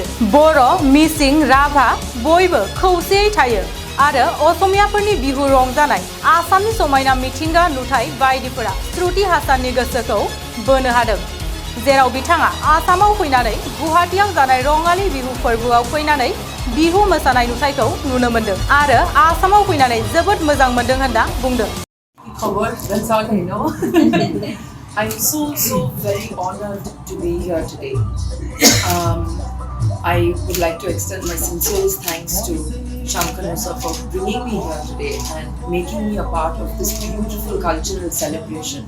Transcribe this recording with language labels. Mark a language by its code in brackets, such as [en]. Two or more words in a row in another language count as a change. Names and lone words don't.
[brx] बर', मिसिं, राभा बयबो खौसेयै थायो आरो असमियाफोरनि बिहु रंजानाय, आसामनि समायना मिथिंगा नुथाय बायदिफोरा श्रुति हासाननि गोसोखौ बोनो हादों। जेराव बिथाङा आसामाव फैनानै गुवाहाटीआव जानाय रङालि बिहु फोरबोआव फैनानै बिहु मोसानाय नुथायखौ नुनो मोनदों आरो आसामाव फैनानै जोबोद मोजां मोनदों होनना बुंदों। [en] I'm so very honored to be here today. I would like to extend my sincerest thanks to Shankanu sir for bringing me here today and making me a part of this beautiful cultural celebration.